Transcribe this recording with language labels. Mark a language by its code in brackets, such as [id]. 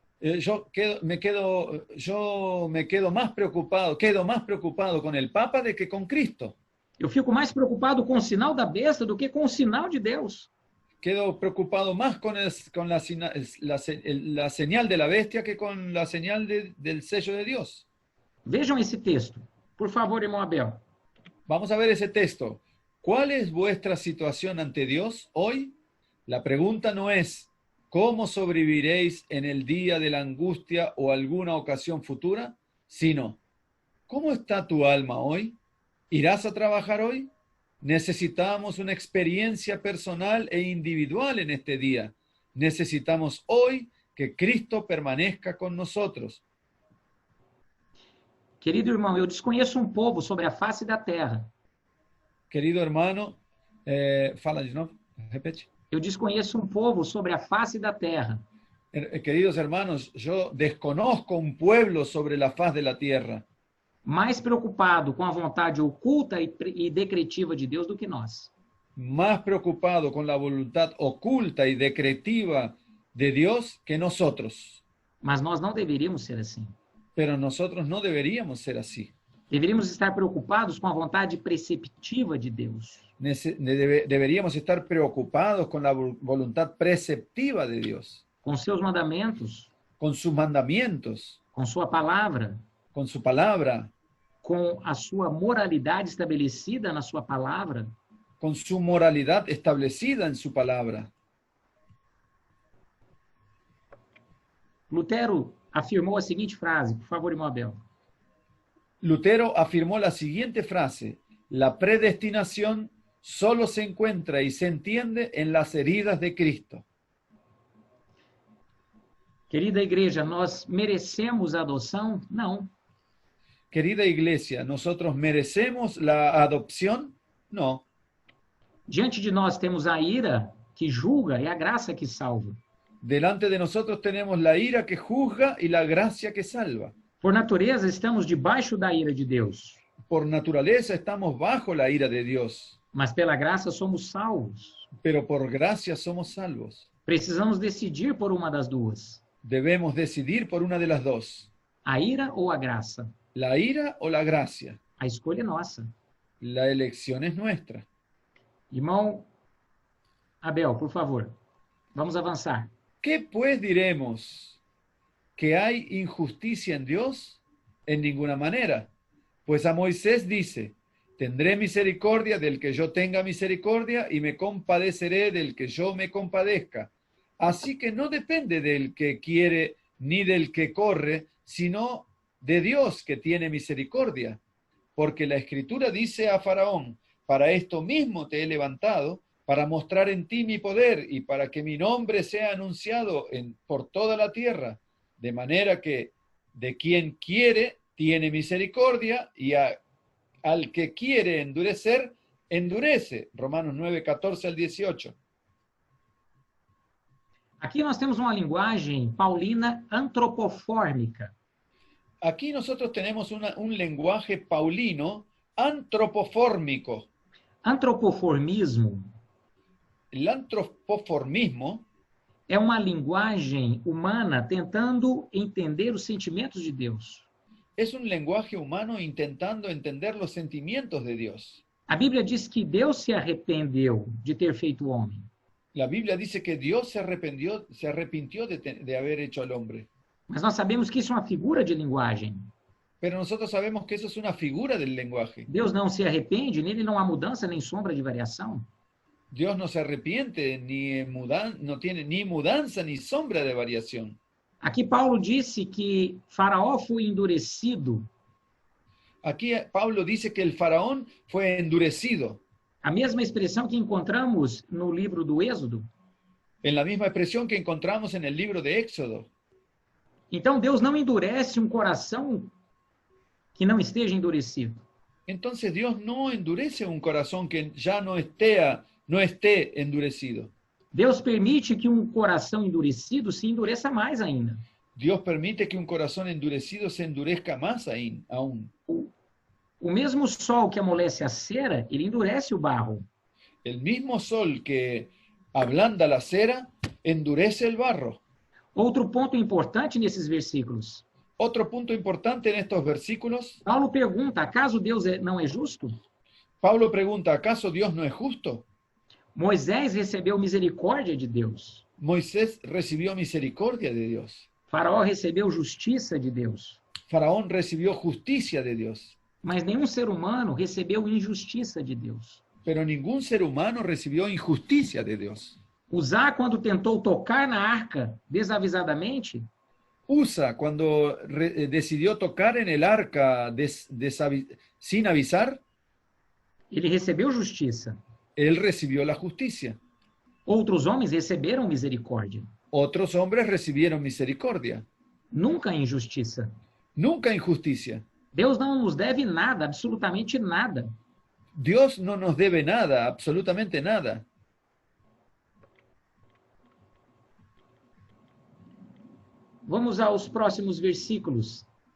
[es] Yo me quedo más preocupado con el Papa de que con Cristo. [pt] Eu fico mais preocupado com o sinal da besta do que com o sinal de Deus. [es] Quedo preocupado más con la señal de la bestia que con la señal del sello de Dios. [pt] Vejam esse texto. Por favor, irmão Abel. [es] Vamos a ver ese texto. ¿Cuál es vuestra situación ante Dios hoy? La pregunta no es ¿cómo sobreviviréis en el día de la angustia o alguna ocasión futura? Sino ¿cómo está tu alma hoy? ¿Irás a trabajar hoy? Necesitamos una experiencia personal e individual en este día. Necesitamos hoy que Cristo permanezca con nosotros. [pt] Querido irmão, eu desconheço um povo sobre a face da terra. [es] Querido hermano, [pt] fala de novo, repete. Eu desconheço um povo sobre a face da terra. [es] Queridos hermanos, yo desconozco un pueblo sobre la faz de la tierra. [pt] Mais preocupado com a vontade oculta e decretiva de Deus do que nós. [es] Más preocupado con la voluntad oculta y decretiva de Dios que nosotros. [pt] Mas nós não deveríamos ser assim. [es] Pero nosotros no deberíamos ser así. [pt] Deveríamos estar preocupados com a vontade preceptiva de Deus. [es] Deberíamos estar preocupados con la voluntad preceptiva de Dios. [pt] Com seus mandamentos. [es] Con sus mandamientos. [pt] Com sua palavra. [es] Con su palabra. [pt] Com a sua moralidade estabelecida na sua palavra. [es] Con su moralidad establecida en su palabra. [pt] Lutero afirmou a seguinte frase, por favor, irmão Abel. [es] Lutero afirmó la siguiente frase: la predestinación solo se encuentra y se entiende en las heridas de Cristo. [pt] Querida igreja, nós merecemos a adoção? Não. [es] Querida iglesia, ¿nosotros merecemos la adopción? No. [pt] Diante de nós temos a ira que julga e a graça que salva. [es] Delante de nosotros tenemos la ira que juzga y la gracia que salva. [pt] Por natureza, estamos debaixo da ira de Deus. [es] Por naturaleza estamos bajo la ira de Dios. [pt] Mas pela graça somos salvos. [es] Pero por gracia somos salvos. [pt] Precisamos decidir por uma das duas. [es] Debemos decidir por una de las dos. [pt] A ira ou a graça? [es] La ira o la gracia. [pt] A escolha é nossa. [es] La elección es nuestra. [pt] Irmão Abel, por favor, vamos avançar. [es] ¿Qué pues diremos? ¿Que hay injusticia en Dios? En ninguna manera. Pues a Moisés dice, tendré misericordia del que yo tenga misericordia y me compadeceré del que yo me compadezca. Así que no depende del que quiere ni del que corre, sino de Dios que tiene misericordia. Porque la Escritura dice a Faraón, para esto mismo te he levantado, para mostrar en ti mi poder y para que mi nombre sea anunciado por toda la tierra. De manera que de quien quiere tiene misericordia y al que quiere endurecer, endurece. Romanos 9, 14 al 18. [pt] Aqui nós temos uma linguagem paulina antropofórmica. [es] Aquí nosotros tenemos un lenguaje paulino antropofórmico. [pt] Antropoformismo. [es] El antropoformismo [pt] é uma linguagem humana tentando entender os sentimentos de Deus. [es] Es un lenguaje humano intentando entender los sentimientos de Dios. [pt] A Bíblia diz que Deus se arrependeu de ter feito o homem. [es] La Biblia dice que Dios se arrepintió de haber hecho al hombre. [pt] Mas nós sabemos que isso é uma figura de linguagem. [es] Pero nosotros sabemos que eso es una figura del lenguaje. [pt] Deus não se arrepende, nele não há mudança nem sombra de variação. [es] Dios no se arrepiente, no tiene ni mudanza ni sombra de variación. [pt] Aqui Paulo disse que Faraó foi endurecido. [es] Aquí Pablo dice que el faraón fue endurecido. [pt] A mesma expressão que encontramos no livro do Êxodo. [es] En la misma expresión que encontramos en el libro de Éxodo. [pt] Então, Deus não endurece um coração que não esteja endurecido. [es] Entonces Dios no endurece un corazón que ya no esté endurecido. [pt] Deus permite que um coração endurecido se endureça mais ainda. [es] Dios permite que un corazón endurecido se endurezca más aún. [pt] O mesmo sol que amolece a cera, ele endurece o barro. [es] El mismo sol que ablanda la cera, endurece el barro. [pt] Outro ponto importante nesses versículos. [es] Otro punto importante en estos versículos, [pt] Paulo pergunta, acaso Deus não é justo? [es] Pablo pregunta, ¿acaso Dios no es justo? [pt] Moisés recebeu misericórdia de Deus. [es] Moisés recibió misericordia de Dios. [pt] Faraó recebeu justiça de Deus. [es] Faraón recibió justicia de Dios. [pt] Mas nenhum ser humano recebeu injustiça de Deus. [es] Pero ningún ser humano recibió injusticia de Dios. [pt] Uzá, quando tentou tocar na arca desavisadamente, [es] Usa, cuando decidió tocar en el arca sin avisar, [pt] ele recebeu justiça. [es] él recibió la justicia. [pt] Outros homens receberam misericórdia. [es] Otros hombres recibieron misericordia. [pt] Nunca injustiça. [es] Nunca injusticia. [pt] Deus não nos deve nada, absolutamente nada. [es] Dios no nos debe nada, absolutamente nada. [pt] Vamos aos próximos versículos.